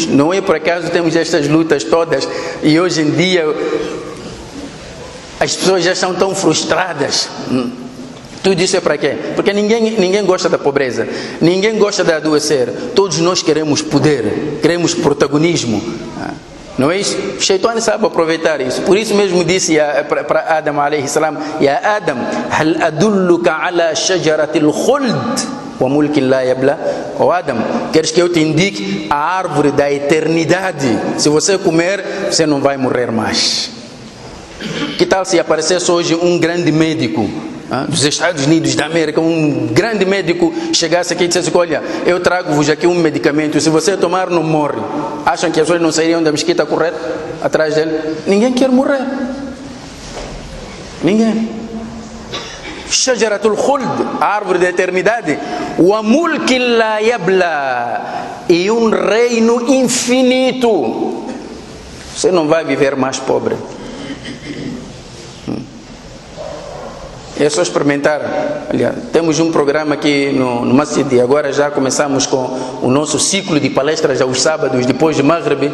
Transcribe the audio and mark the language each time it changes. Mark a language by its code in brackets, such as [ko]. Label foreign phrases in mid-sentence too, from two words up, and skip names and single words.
[pt] Não é por acaso temos estas lutas todas e hoje em dia as pessoas já estão tão frustradas. Tudo isso é para quê? Porque ninguém gosta da pobreza, ninguém gosta de adoecer. Todos nós queremos poder, queremos protagonismo. Não é isso? O Shaitan sabe aproveitar isso. Por isso mesmo disse para Adam [ar] عليه السلام: يا آدم هل أدلك على شجرة الخلد وملك لا يبلى. [pt] Oh Adam, queres que eu te indique a árvore da eternidade? Se você comer, você não vai morrer mais. Que tal se aparecesse hoje um grande médico dos Estados Unidos da América, um grande médico chegasse aqui e dissesse: olha, eu trago-vos aqui um medicamento, se você tomar não morre. Acham que as pessoas não sairiam da mesquita a correr atrás dele? Ninguém quer morrer. Ninguém. [ar] شجرة الخلد, [pt] a árvore da eternidade. [ar] وملك لا يبلى, [pt] e um reino infinito. Você não vai viver mais pobre. É só experimentar. Olha, temos um programa aqui no Masjid e agora já começamos com o nosso ciclo de palestras aos sábados, depois de Maghrib.